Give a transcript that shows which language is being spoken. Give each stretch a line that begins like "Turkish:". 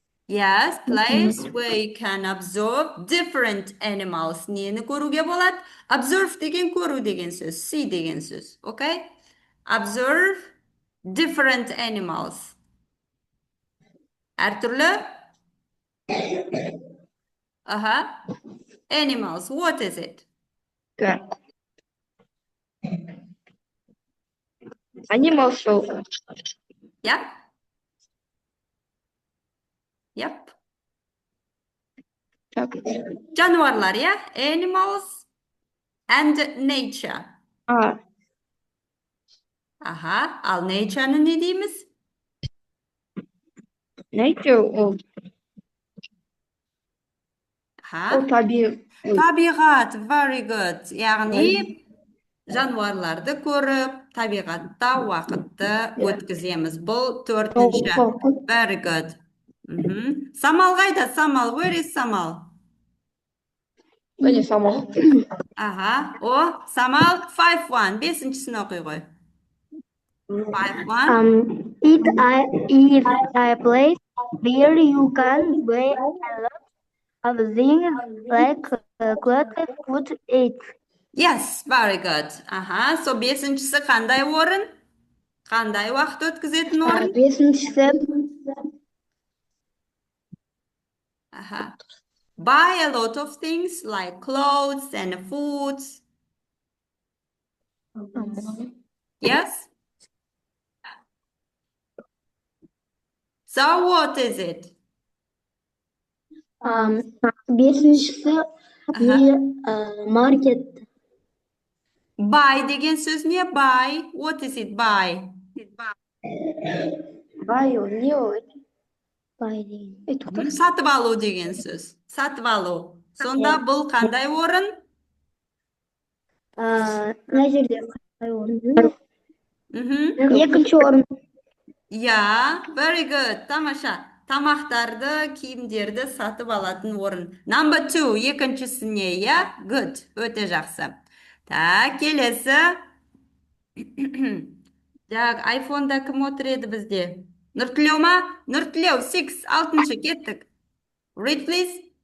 English: Yes, place where you can observe different animals.
Kazakh: Нені көруге болады? Observe деген көру деген сөз. See деген сөз.
English: Okay? Observe different animals.
Kazakh: Әртүрлі?
English: Animals. What is it? Animal show. Yep. Yep.
Kazakh: Жануарлар, yeah?
English: Animals and nature.
Kazakh: Ал nature'ны не дейміз?
English: Nature or табиғат.
Kazakh: Табиғат,
English: very good.
Kazakh: Яғни, Жануарларды көріп, табиғатта уақытты өткіземіз. Бұл төртінші.
English: Very good.
Kazakh: Самал қайда?
English: Самал, where is Самал?
Kazakh: Міне самал. Аха, о, Самал, 5-1. Бесіншісін оқи ғой. 5-1.
English: It is a place where you can buy a lot of things like clothes, food, eat. Yes, very good.
Kazakh: Аха, so бесіншісі қандай орын? Қандай уақыт өткізетін орын? Бесіншісі Аха.
English: Buy a lot of things like clothes and foods. Yes? So what is it?
Kazakh: бесіншісі market. Buy деген сөз не?
English: Buy. What is it? Buy.
Kazakh: Buy не ой? Buy деген. Сатып алу деген сөз. Сатып алу. Сонда бұл қандай орын? Мына жерде қай орын? Екінші орын.
English: Yeah, very good.
Kazakh: Тамаша. Тамақтарды, киімдерді сатып алатын орын.
English: Number 2, екіншісіне, yeah? Good.
Kazakh: Өте жақсы. Так, келесі. Так, айфонда кім отыр еді бізде? Нұртілеу ма? Нұртілеу, 6, 6-шы, кеттік.
English: Read, please.